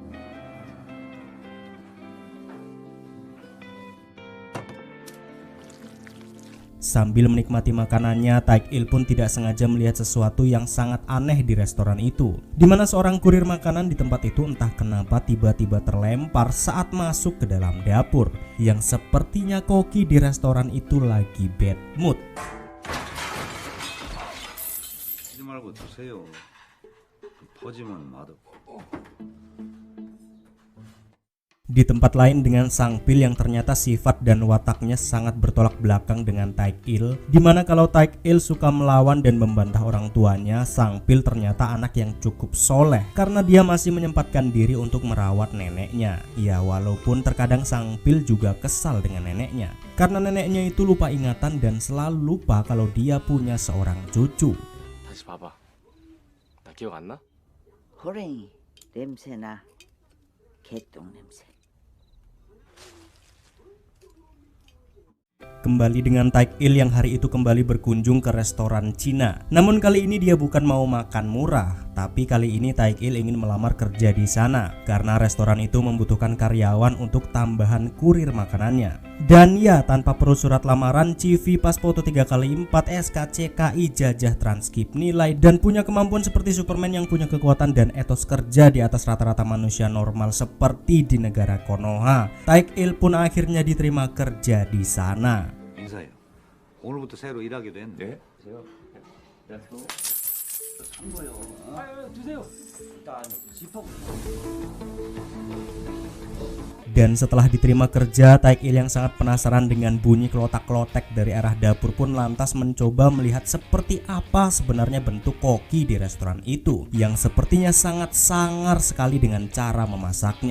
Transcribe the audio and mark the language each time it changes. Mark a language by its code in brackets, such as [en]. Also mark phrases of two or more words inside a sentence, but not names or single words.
[id] Sambil menikmati makanannya, Taek-il pun tidak sengaja melihat sesuatu yang sangat aneh di restoran itu, di mana seorang kurir makanan di tempat itu entah kenapa tiba-tiba terlempar saat masuk ke dalam dapur, yang sepertinya koki di restoran itu lagi [en] bad mood. [ko] 하지 말고 드세요. 퍼지면 맛없고. [id] Di tempat lain dengan Sang-pil yang ternyata sifat dan wataknya sangat bertolak belakang dengan Taek-il, dimana kalau Taek-il suka melawan dan membantah orang tuanya, Sang-pil ternyata anak yang cukup soleh karena dia masih menyempatkan diri untuk merawat neneknya. Ya walaupun terkadang Sang-pil juga kesal dengan neneknya karena neneknya itu lupa ingatan dan selalu lupa kalau dia punya seorang cucu. [ko] 다시 봐봐. 나 기억 안 나? 호랭이 냄새나. 개똥 냄새. [id] Kembali dengan Taek-il yang hari itu kembali berkunjung ke restoran Cina. Namun kali ini dia bukan mau makan murah, Tapi kali ini Taek-il ingin melamar kerja di sana karena restoran itu membutuhkan karyawan untuk tambahan kurir makanannya. Dan ya, tanpa perlu surat lamaran, CV, pas foto 3x4, SKCKI, jajah transkrip nilai, dan punya kemampuan seperti Superman yang punya kekuatan dan etos kerja di atas rata-rata manusia normal seperti di negara Konoha. Taek-il pun akhirnya diterima kerja di sana. [ko] 인사해요. 오늘부터 새로 일하기도 했는데. [id] Dan setelah diterima kerja, Taek-il yang sangat penasaran dengan bunyi kelotak-klotek dari arah dapur pun lantas mencoba melihat seperti apa sebenarnya bentuk koki di restoran itu, yang sepertinya sangat sangar sekali dengan cara memasaknya.